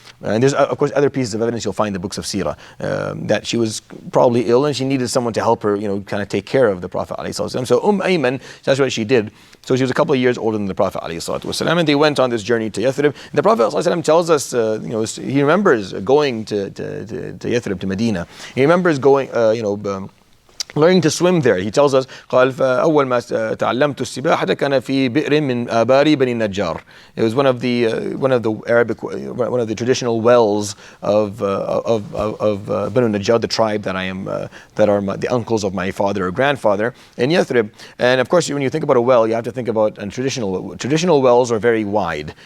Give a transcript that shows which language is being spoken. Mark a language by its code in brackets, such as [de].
[en] And there's, of course, other pieces of evidence you'll find in the books of Seerah, that she was probably ill and she needed someone to help her, kind of take care of the Prophet ﷺ. So Ayman, that's what she did. So she was a couple of years older than the Prophet ﷺ, and they went on this journey to Yathrib. The Prophet ﷺ tells us, he remembers going to Yathrib, to Medina. He remembers going, learning to swim there. He tells us, [ar] قال فأول ما تعلمت السباحة كان في بئر من آبار بني النجار. [en] It was one of the traditional wells of Banu Najjar, the tribe that are the uncles of my father or grandfather in Yathrib. And of course, when you think about a well, you have to think about traditional wells are very wide.